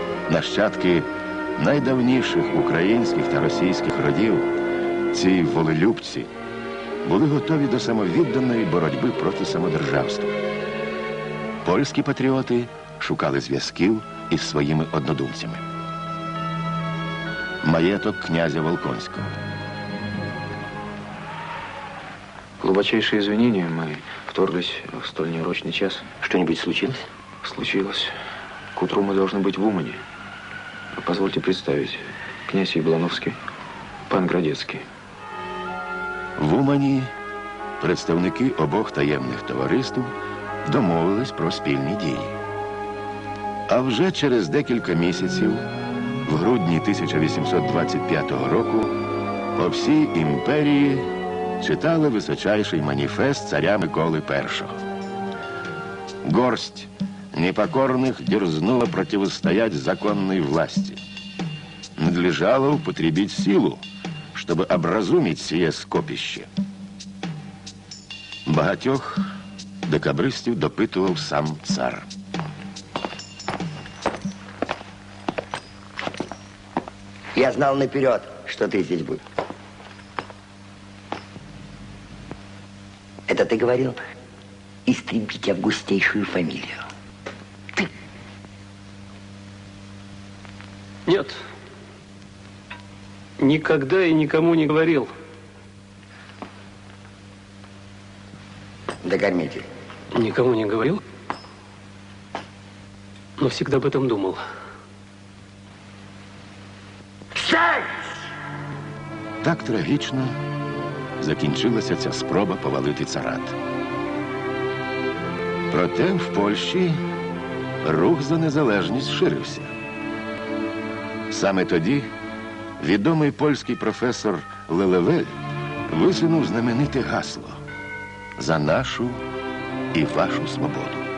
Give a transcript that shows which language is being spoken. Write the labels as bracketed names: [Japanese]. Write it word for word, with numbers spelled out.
[Ukrainian] Нащадки найдавніших українських та російських родів, ці волелюбці, були готові до самовідданої боротьби проти самодержавства. Польські патріоти шукали зв'язків із своїми однодумцями. Маєток князя Волконського. [Russian] Глубочайшие извинения, мы вторглись в столь неурочный час. Что-нибудь случилось? Случилось. К утру мы должны быть в Умане. Позвольте представить, князь Яблановский, пан Градецький. [Ukrainian] В Умані представники обох таємних товариств домовились про спільні дії. А вже через декілька місяців, в грудні тисяча вісімсот двадцять п'ятого року, по всій імперії читали височайший маніфест царя Миколи I. [Russian] Горсть непокорных дерзнула противостоять законной власти. Надлежало употребить силу, чтобы образумить сие скопище. [Ukrainian] Багатьох декабристів допитував сам цар. [Russian] Я знал наперед, что ты здесь будешь. Это ты говорил? Истребить августейшую фамилию. Ты? Нет. Никогда и никому не говорил. Докормите. Никому не говорил, но всегда об этом думал. [Ukrainian] Так трагічно закінчилася ця спроба повалити царат. Проте в Польщі рух за незалежність ширився. Саме тоді відомий польський професор Лелевель висунув знамените гасло «За нашу і вашу свободу».